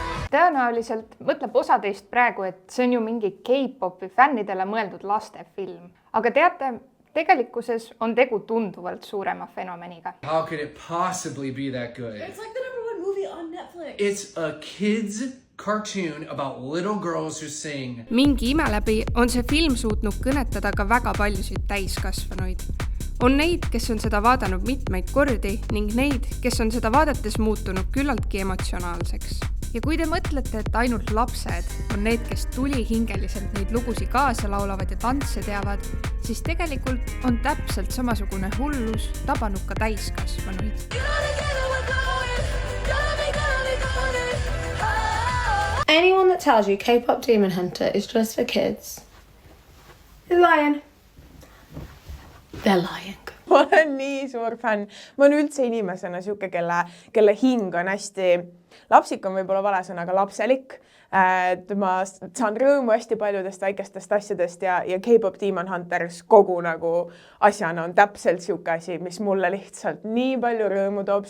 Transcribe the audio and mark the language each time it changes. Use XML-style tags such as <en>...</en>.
<et>Tõenäoliselt mõtleb osa teist praegu, et see on ju mingi K-popi fännidele mõeldud lastefilm. Aga teate, tegelikkuses on tegu tunduvalt suurema fenomeniga.</et> <en>How could it possibly be that good? It's like the #1 movie on Netflix. It's a kids cartoon about little girls who sing.</en> <et>Mingi ime läbi on see film suutnud kõnetada ka väga paljusid täiskasvanuid. On neid, kes on seda vaadanud mitmeid kordi ning neid, kes on seda vaadates muutunud küllaltki emotsionaalseks. Ja kui te mõtlete, et ainult lapsed on need, kes tulihingeliselt neid lugusid kaasa laulavad ja tantse teavad, siis tegelikult on täpselt samasugune hullus tabanud ka täiskasvanuid.</et> <en>Anyone that tells you K-pop Demon Hunter is just for kids is lying. They're lying.</en> <et>Ma olen nii suur fänn. Ma olen üldse inimesena siuke, kelle hing on hästi, lapsik on võib-olla vale sõna, aga lapselik. Ma saan rõõmu hästi paljudest väikestest asjadest ja K-pop Demon Hunters kogu nagu asjana on täpselt siuke asi, mis mulle lihtsalt nii palju rõõmu toob.</et>